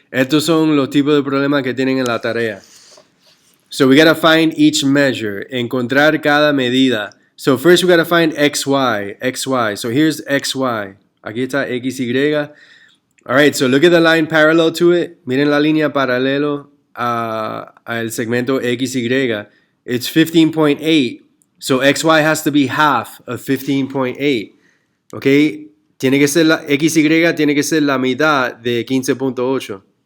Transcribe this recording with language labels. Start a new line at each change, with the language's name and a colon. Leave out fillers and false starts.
Spanish: Estos son los tipos de problemas que tienen en la tarea.
English: So we got to find each measure,
Spanish: encontrar cada medida.
English: So first we got to find xy. So here's xy.
Spanish: Aquí está xy.
English: All right, so look at the line parallel to it.
Spanish: Miren la línea paralelo al segmento xy.
English: It's 15.8. So xy has to be half of 15.8.
Spanish: Okay, tiene que ser xy tiene que ser la mitad de 15.8.